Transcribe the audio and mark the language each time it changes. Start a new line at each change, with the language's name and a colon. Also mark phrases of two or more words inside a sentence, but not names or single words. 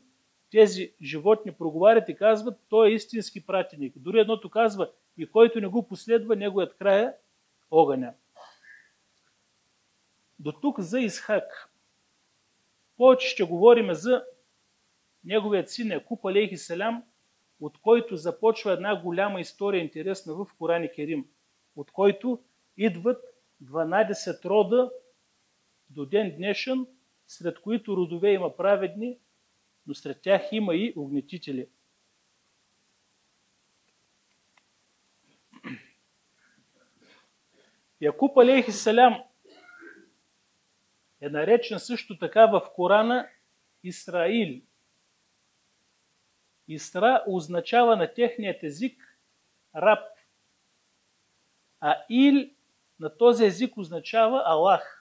Bulgarian: Тези животни проговарят и казват: той е истински пратеник. Дори едното казва: и който не го последва, неговият край е огъня. До тук за Исхак. Повече ще говорим за неговият син Якуб
Arabic: عليه السلام,
Bulgarian: от който започва една голяма история, интересна в Коран Керим, от който идват 12 рода до ден днешен, сред които родове има праведни, но сред тях има и огнетители. Якуб
Arabic: عليه السلام
Bulgarian: е наречен също така в Корана Исраил. Исра означава на техният език раб, а Ил на този език означава Аллах.